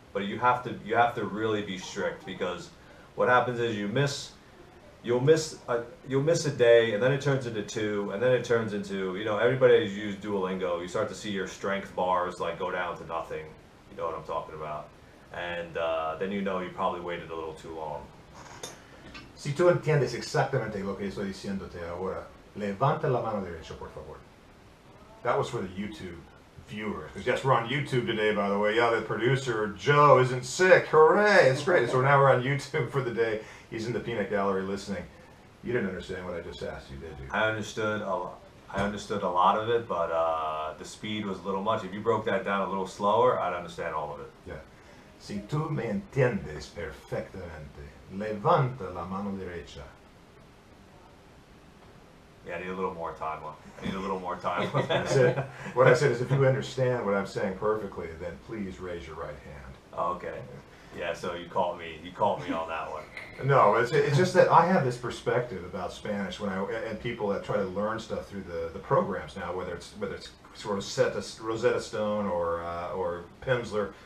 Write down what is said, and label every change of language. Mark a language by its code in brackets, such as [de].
[en] But you have to really be strict, because what happens is you'll miss a day, and then it turns into 2, and then it turns into, you know, everybody who's used Duolingo, you start to see your strength bars like go down to nothing. You know what I'm talking about, and then you know you probably waited a little too long. [es] Si tú entiendes exactamente lo que estoy diciéndote ahora, levanta la mano derecha, por favor. [en] That was for the YouTube viewers. Because yes, we're on YouTube today, by the way. Yeah, the producer, Joe, isn't sick. Hooray! It's great. So now we're on YouTube for the day. He's in the peanut gallery listening. You didn't understand what I just asked you, did you? I understood a lot of it, but the speed was a little much. If you broke that down a little slower, I'd understand all of it. Yeah. [es] Si tú me entiendes perfectamente, levanta la mano derecha. [en] Yeah, I need a little more time. I need a little more time. That's it. What I said is, if you understand what I'm saying perfectly, then please raise your right hand. Oh, okay. Yeah. So you caught me on that one. No, it's just that I have this perspective about Spanish and people that try to learn stuff through the programs now, whether it's sort of Rosetta Stone or Pimsleur.